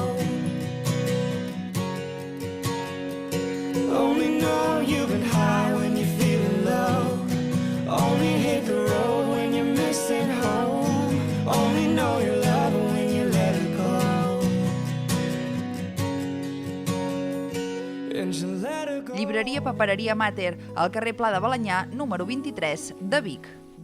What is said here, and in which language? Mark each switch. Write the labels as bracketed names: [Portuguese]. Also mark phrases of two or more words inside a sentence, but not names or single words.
[English] Only know you've been high when you're feeling low. Only hit the road when you're missing home. Only know you love it when you let it go. And you let it go. [Catalan] Llibreria Papereria Mater, al carrer Pla de Balanyà número 23 de Vic.